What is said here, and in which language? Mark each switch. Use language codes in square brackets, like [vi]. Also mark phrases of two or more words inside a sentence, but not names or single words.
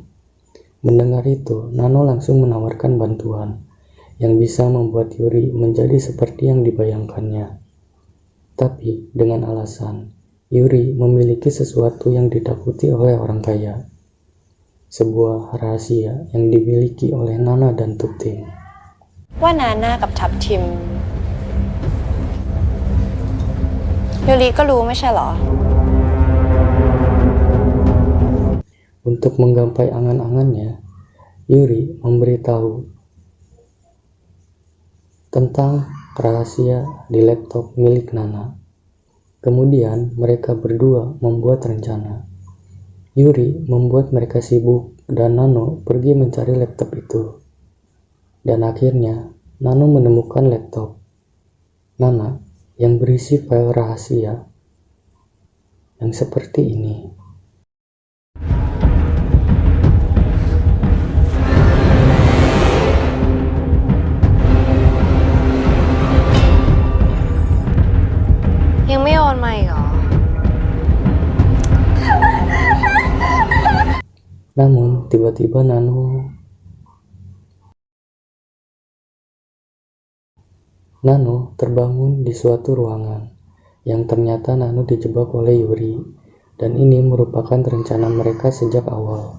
[id] Mendengar itu, Nano langsung menawarkan bantuan yang bisa membuat Yuri menjadi seperti yang dibayangkannya. Tapi dengan alasan Yuri memiliki sesuatu yang ditakuti oleh orang kaya. Sebuah rahasia yang dimiliki oleh Nana dan Tuptim. [th] ว่านาน่ากับทับทิมยูริก็รู้ไม่ใช่เหรอ [id] Untuk menggapai angan-angannya, Yuri memberitahu tentang rahasia di laptop milik Nana. Kemudian mereka berdua membuat rencana. Yuri membuat mereka sibuk dan Nano pergi mencari laptop itu. Dan akhirnya Nano menemukan laptop Nana yang berisi file rahasia yang seperti ini. [th] ยังไม่โอนมาอีกเหรอ [id] Namun tiba-tiba Nano terbangun di suatu ruangan yang ternyata Nano dijebak oleh Yuri, dan ini merupakan rencana mereka sejak awal.